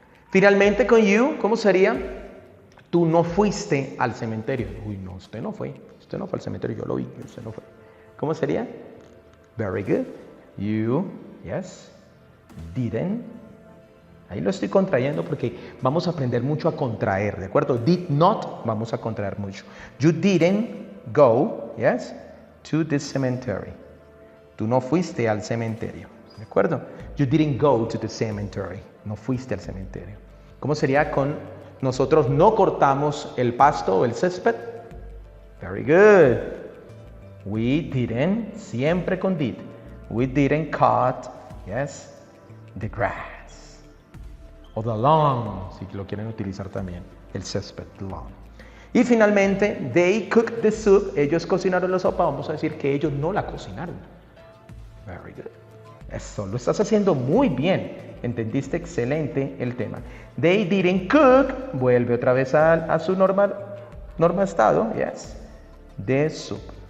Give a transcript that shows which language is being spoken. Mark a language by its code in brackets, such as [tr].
[es] Finalmente con you, ¿cómo sería? Tú no fuiste al cementerio. Uy, no, usted no fue. Usted no fue al cementerio, yo lo vi, usted no fue. ¿Cómo sería? [en] Very good. You, yes, didn't [es] Ahí lo estoy contrayendo porque vamos a aprender mucho a contraer, ¿de acuerdo? Did not, vamos a contraer mucho. [en] You didn't go, yes, to the cemetery. [es] Tú no fuiste al cementerio, ¿de acuerdo? [en] You didn't go to the cemetery. [es] No fuiste al cementerio. ¿Cómo sería con nosotros no cortamos el pasto o el césped? [en] Very good. We didn't, [es] siempre con did. [en] We didn't cut, yes, the grass. [es] O [en] the lawn, [es] si lo quieren utilizar también, el césped, the lawn. Y finalmente, [en] they cooked the soup. [es] Ellos cocinaron la sopa. Vamos a decir que ellos no la cocinaron. [en] Very good. [es] Eso, lo estás haciendo muy bien. Entendiste excelente el tema. [en] They didn't cook. [es] Vuelve otra vez a su norma estado. [en] Yes. The soup.